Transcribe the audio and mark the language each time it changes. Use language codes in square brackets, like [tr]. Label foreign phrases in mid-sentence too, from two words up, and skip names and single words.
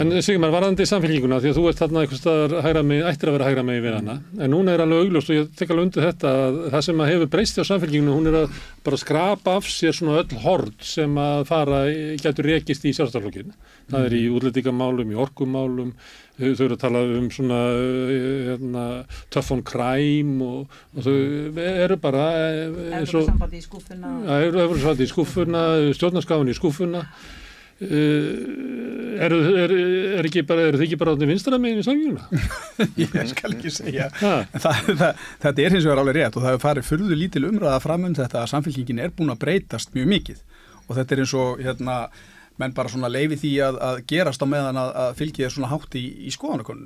[is] En Sigmar, varðandi samfélkinguna, því að þú ert þarna einhvers staðar ættir að vera hægra megin við hana, en núna alveg augljóst og ég tek alveg undir þetta að það sem að hefur breyst hjá samfélkinguna, hún að bara skrapa af sér svona öll horn sem að getur rekist í sjálfstæðisflokkinn. Það í útlendingamálum, í orkumálum, þau eru að tala svona [en] tough on crime [is] og þau eru bara Evrópusambandið í skúffuna. Evrópusambandið í skúffuna, stjórnarskránni í skúffuna. Eru þið ekki bara á vinstra megin í samfélaginu? Ég skal ekki segja. Þetta hins vegar alveg rétt og það hefur farið furðu lítil umræða fram þetta að samfélkingin búin að breytast mjög mikið og þetta eins og menn bara svona leyfi því að gerast á meðan að fylgið svona hátt í skoðanakönnunum.